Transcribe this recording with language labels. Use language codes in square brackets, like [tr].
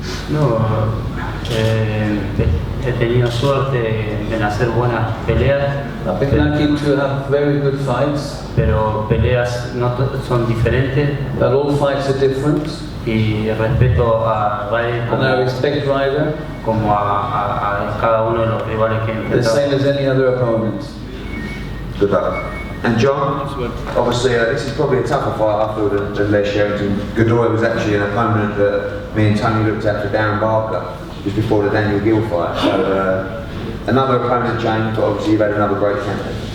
[es] No, he tenido suerte en hacer buenas peleas. [en] I've been lucky to have very good fights, [es] Pero peleas no son diferentes [en] but all fights are different. [es] y respeto a Ryder [en] And I respect Ryder [es] como a cada uno de los rivales que he [en] the same [es] enfrentado. [en] as any other opponent. Good luck. And John, obviously this is probably a tougher fight I feel than Les Sherrington. Godoy was actually an opponent that me and Tony looked at for Darren Barker just before the Daniel Gill fight. So another opponent change, but obviously you've had another great campaign.